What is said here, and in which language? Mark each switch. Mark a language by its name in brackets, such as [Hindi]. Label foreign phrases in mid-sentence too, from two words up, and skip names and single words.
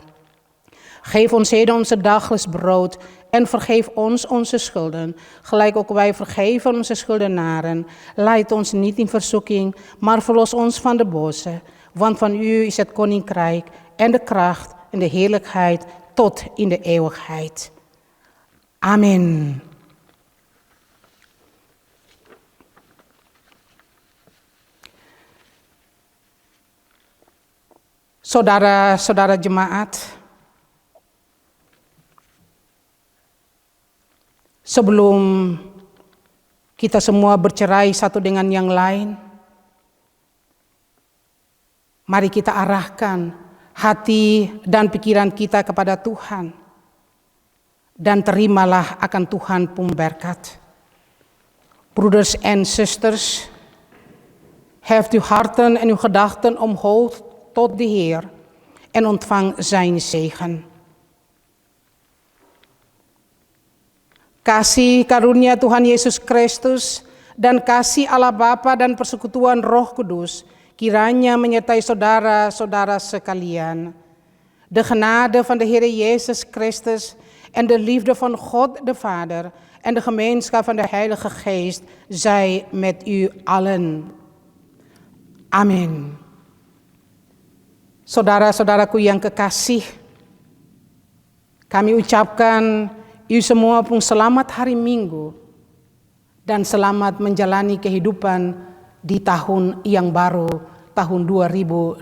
[Dutch] Geef ons heden onze dagelijks brood en vergeef ons onze schulden, gelijk ook wij vergeven onze schuldenaren. Leid ons niet in verzoeking, maar verlos ons van de boze. Want van u is het koninkrijk en de kracht en de heerlijkheid tot in de eeuwigheid. Amen. [Indonesian] Saudara jemaat, sebelum kita semua bercerai satu dengan yang lain, mari kita arahkan hati dan pikiran kita kepada Tuhan, dan terimalah akan Tuhan pemberkat. [Dutch] Broeders en zusters, heft uw harten en uw gedachten omhoog tot de Heer en ontvang zijn zegen. [Indonesian] Kasih karunia Tuhan Yesus Kristus dan kasih Allah Bapa dan persekutuan Roh Kudus kiranya menyertai saudara-saudara sekalian. [Dutch] De genade van de Heer Jezus Christus en de liefde van God de Vader en de gemeenschap van de Heilige Geest zij met u allen. [Indonesian] Amin. Saudara-saudaraku yang kekasih, kami ucapkan you semua pun selamat hari Minggu dan selamat menjalani kehidupan di tahun yang baru, tahun 2021.